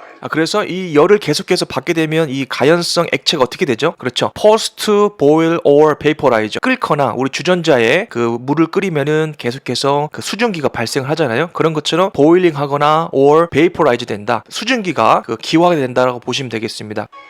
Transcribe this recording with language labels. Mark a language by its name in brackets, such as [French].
[Korean] 그래서 이 열을 계속해서 받게 되면 이 가연성 액체가 어떻게 되죠? 그렇죠. [English] Forced to boil or vaporize. [Korean] 끓거나 우리 주전자에 물을 끓이면은 계속해서 수증기가 발생을 하잖아요. 그런 것처럼 boiling 하거나 [English] or vaporize [Korean] 된다. 수증기가 기화가 된다라고 보시면 되겠습니다.